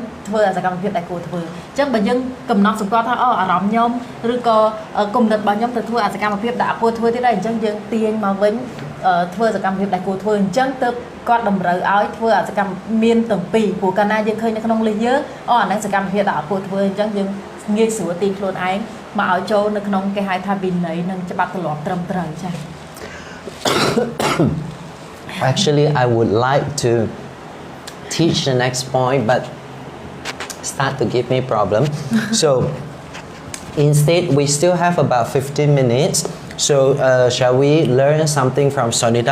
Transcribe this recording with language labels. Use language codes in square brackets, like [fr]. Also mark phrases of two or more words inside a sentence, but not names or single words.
[km] ធ្វើសកម្មភាពដែលគួរធ្វើអញ្ចឹងបើយើងកំណត់សម្គាល់ថាអារម្មណ៍ខ្ញុំឬក៏គំនិតរបស់ខ្ញុំទៅធ្វើសកម្មភាពដែលអត់គួរធ្វើទៀតហើយអញ្ចឹងយើងទាញមកវិញធ្វើសកម្មភាពដែលគួរធ្វើអញ្ចឹងទើបគាត់តម្រូវឲ្យធ្វើសកម្មមានទាំងពីរព្រោះកាលណាយើងឃើញនៅក្នុងលិសយើងអាហ្នឹងសកម្មភាពដែលអត់គួរធ្វើអញ្ចឹងយើងងាយស្រួលទាញខ្លួនឯងមកឲ្យចូលនៅក្នុងគេហៅថាវិន័យនិងច្បាប់ទម្លាប់ត្រឹមត្រូវចា៎ [en] Actually, I would like to teach the next point, but start to give me problem. So instead, we still have about 15 minutes. So shall we learn something from Sonita?